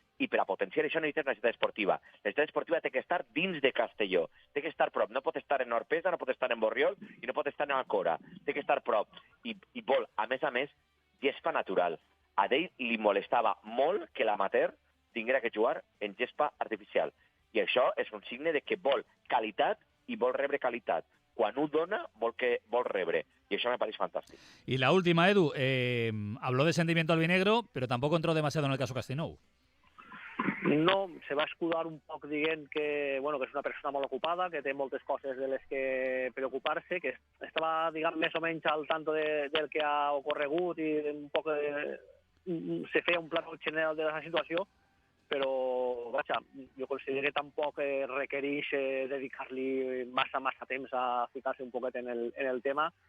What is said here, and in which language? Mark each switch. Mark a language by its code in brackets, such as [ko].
[ca] I per a potenciar això necessites una ciutat esportiva. La ciutat esportiva té que estar dins de Castelló, té que estar prop, no pot estar en Orpesa, no pot estar en Borriol i no pot estar en Alcora, té que estar prop. I vol, a més, gespa natural. A ell li molestava molt que l'amateur tinguera que jugar en gespa artificial. I això és un signe de que vol qualitat i vol rebre qualitat. Quan ho dona, vol rebre. [es] Y eso me parece fantástico. Y la última, Edu, habló de sentimiento albinegro, pero tampoco entró demasiado en el caso Castellnou. [ca] No, se va escudar un poc dient que, bueno, que és una persona molt ocupada, que té moltes coses de les que preocupar-se, que estava, diguem, més o menys al tanto del que ha ocorregut i un poc se feia un pla general de la situació, però, vaja, jo considero que tampoc requereix dedicar-li massa temps a ficar-se un poquet en el tema.